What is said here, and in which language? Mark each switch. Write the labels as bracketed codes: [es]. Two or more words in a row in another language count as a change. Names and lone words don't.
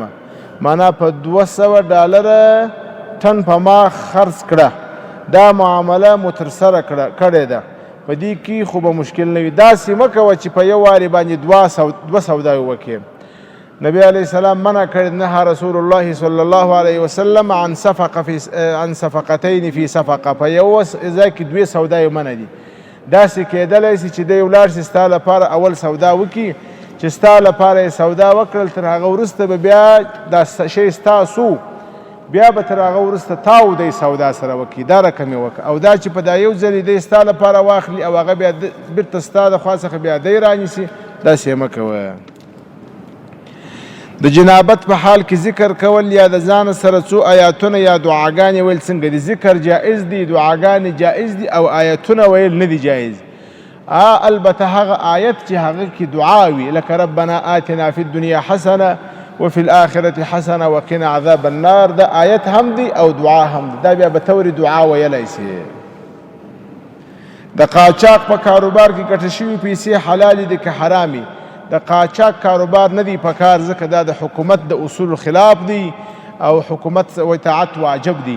[ps] معنا په $200 ټن په ما خرڅ کړه. دا معامله مو ترسره کړې ده، په دې کې خو به مشکل نه وي. داسې مه کوه چې په یو وارې باندې دوه سوداوې وکړې. نبی [ar] علیه السلام [ps] منع کړی، [ar] نهى رسول الله صلی الله علیه وسلم عن صفقتین فی صفقه. [ps] په یو ځای کې دوې سوداوې منع دي. داسې کېدلی شي چې دی ولاړ شي ستا لپاره اول سودا وکړي، چې ستا لپاره یې سودا وکړل، تر هغه وروسته به بیا دا شی ستاسو، بیا به تر هغه وروسته تاو دی سودا سره وکړي. دا رقم یې وکړه. او دا چې په دا یو ځل دی ستا لپاره واخلي او هغه بیا بیرته ستا د خوا څخه بیا دی رانیسي، داسې یې مه کوه. د جنابت په حال کې ذکر کول یا د ځان سره څو آیاتونه یا دعاګانې ویل څنګه دي؟ ذکر جائز دي، دعاګانې جائز دي، او آیاتونه ویل نه دي جائز. البته هغه آیت چې هغه کې دعا وي، لکه [ar] ربنا آتنا فی الدنیا حسنه وفي الآخرة حسنه وقنا عذاب النار، [ps] دا آیت هم دی او دعا هم دی. دا بیا به طور دعا ویلی سي. د قاچاق په کاروبار کې ګټه شوي پیسې حلالې دي که حرامي؟ د قاچاق کاروبار نه دی پکار، ځکه دا د حکومت د اصول خلاف دی او حکومت اطاعت واجب دی.